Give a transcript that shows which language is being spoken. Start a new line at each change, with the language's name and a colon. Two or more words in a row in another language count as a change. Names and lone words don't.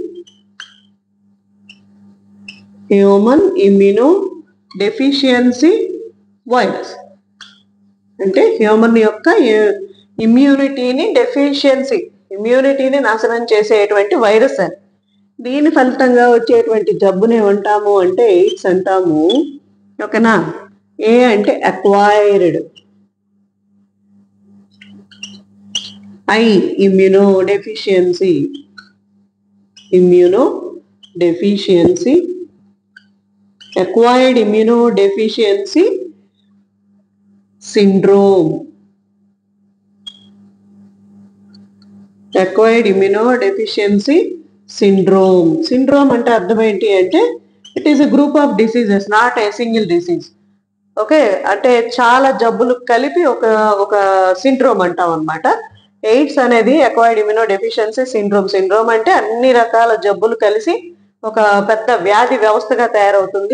English: human immuno deficiency virus
Telugu: అంటే హ్యూమన్ యొక్క ఇమ్యూనిటీని డెఫిషియన్సీ, ఇమ్యూనిటీని నాశనం చేసేటువంటి వైరస్ అని. దీని ఫలితంగా వచ్చేటువంటి జబ్బుని ఏమంటాము అంటే ఎయిడ్స్ అంటాము. ఓకేనా? ఏ అంటే అక్వైర్డ్.
English: I immuno deficiency acquired immunodeficiency syndrome. Acquired immunodeficiency syndrome. Syndrome
Telugu: అంటే అర్థం ఏంటి అంటే
English: it is a group of diseases, not a single disease.
Telugu: ఓకే, అంటే చాలా జబ్బులు కలిపి ఒక సిండ్రోమ్ అంటాం అనమాట.
English: ఎయిడ్స్ అనేది acquired immunodeficiency syndrome.
Telugu: సిండ్రోమ్ అంటే అన్ని రకాల జబ్బులు కలిసి ఒక పెద్ద వ్యాధి వ్యవస్థగా తయారవుతుంది.